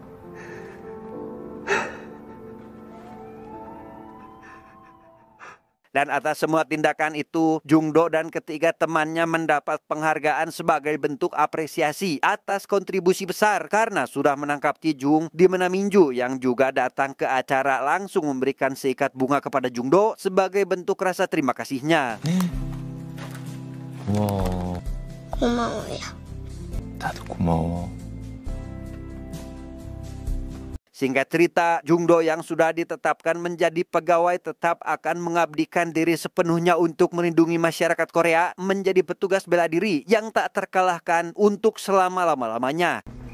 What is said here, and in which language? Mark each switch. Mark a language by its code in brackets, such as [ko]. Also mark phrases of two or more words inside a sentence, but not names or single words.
[id] Dan atas semua tindakan itu, Jung Do dan ketiga temannya mendapat penghargaan sebagai bentuk apresiasi atas kontribusi besar karena sudah menangkap Ki Jung, di mana Minju yang juga datang ke acara langsung memberikan seikat bunga kepada Jung Do sebagai bentuk rasa terima kasihnya. [ko] 고마워. 고마워요. 나도 고마워. [id] Singkat cerita, Jung Do yang sudah ditetapkan menjadi pegawai tetap akan mengabdikan diri sepenuhnya untuk melindungi masyarakat Korea, menjadi petugas bela diri yang tak terkalahkan untuk selama-lama-lamanya.